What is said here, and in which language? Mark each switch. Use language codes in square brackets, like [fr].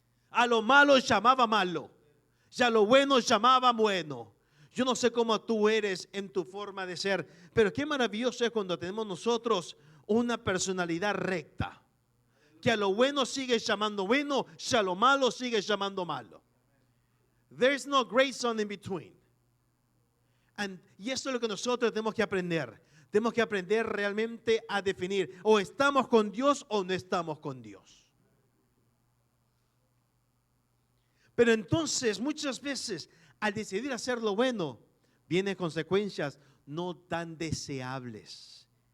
[es] A lo malo llamaba malo, y a lo bueno llamaba bueno. Yo no sé cómo tú eres en tu forma de ser, pero qué maravilloso es cuando tenemos nosotros una personalidad recta, que a lo bueno sigue llamando bueno, y a lo malo sigue llamando malo. [en] There's no gray zone in between. [es] Y eso es lo que nosotros tenemos que aprender. Tenemos que aprender realmente a definir: o estamos con Dios o no estamos con Dios. Pero entonces muchas veces al decidir hacer lo bueno, vienen consecuencias no tan deseables.